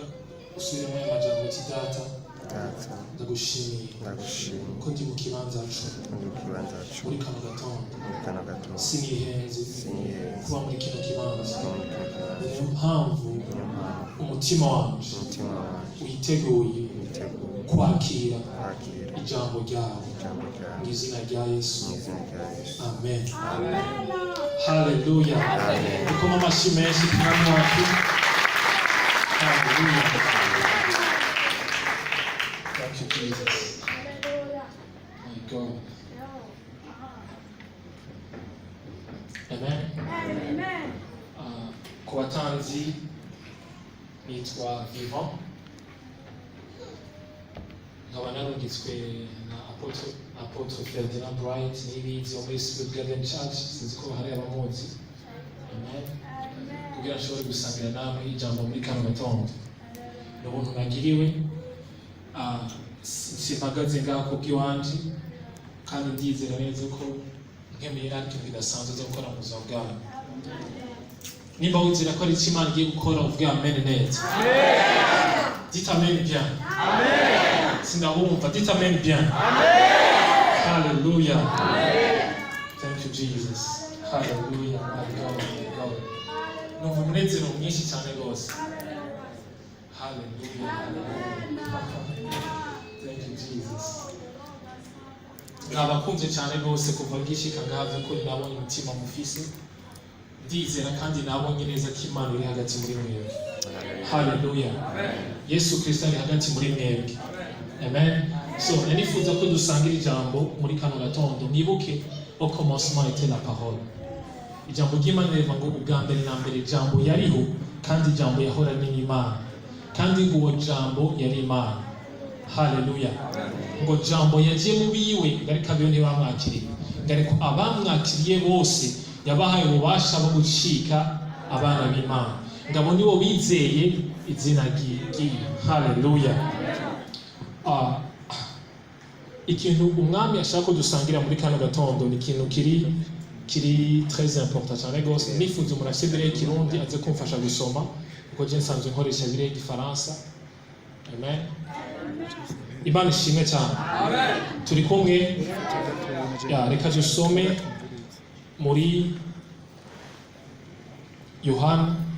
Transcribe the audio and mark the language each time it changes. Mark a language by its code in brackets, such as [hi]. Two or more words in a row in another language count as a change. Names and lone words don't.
[rn] usubiremo aya majambo ati data ndagushimiye ko ndi mu kibanza muri kano gatondo sinihenze kuba muri kino kibanza niyo mpamvu umutima wanje witeguye kwakira ijambo ryawe mu izina rya Yesu. Amen. Haleluya. Nikoma amashyi menshi ku mwami wacu. Haleluya. [en] Thank you, Jesus. My God. Amen. Amen. [rn] Ku batanzi nitwa Vivant. Nkaba narungitswe na Apotre Ferdinand Bright n'ibizi wo muri Spirit Garden Church, sinzi ko hari abamuzi. Amen. Kugira nshobore gusangira namwe ijambo muri kano gatondo. Ni ubuntu nagiriwe, simpagaze ngaho kubw'iwanje, kandi ndizera neza ko nkemeye ari ikintu kidasanzwe zo gukora mu buzima bwawe. Nimba wizera ko ari icyo Imana igiye gukora uvuge amen neza. [fr] Dites amen bien. Amen. [rn] Sindabumva, [fr] dites amen bien. [rn] Amen. Hallelujah. Amen. [en] Thank you, Jesus. Hallelujah. My God, my God. [rn] Numva umunezero mwinshi cyane rwose. [en] Hallelujah. Thank you, Jesus. [rn] Nabakunze cyane rwose kuva ngishika ngave ko nabonye umutima mufise. Ndizera kandi nabonye neza ko Imana iri hagati muri mwebwe. Hallelujah. Yesu Kristo ari hagati muri mwebwe. Amen. So, nanifuza ko dusangira ijambo muri kano gatondo. Mwibuke [fr] au commencement était la parole. [rn] Ijambo ry'Imana rivuga ngo ubwa mbere na mbere ijambo yariho, kandi ijambo yahoranye n'Imana. Kandi ngo jambo yari Imana. Hallelujah. Ngo jambo yagiye mu biwe ariko abiyo ntibamwakiriye. Ariko abamwakiriye bose yabahaye ububasha bwo gucika abana b'Imana. Ngabo nibo bizeye izina ry'iyi. Hallelujah. Ikintu umwami ashaka ko dusangira muri kano gatondo ni ikintu kiri [fr] très important [rn] cyane rwose. Nifuza umuntu afite Bibiliya y'Ikirundi aze kumfasha gusoma kuko je nsanzwe nkoresha Bibiliya y'Igifaransa. Amen. Imana ishimwe cyane. Amen. Turi kumwe. Reka dusome muri Yohana.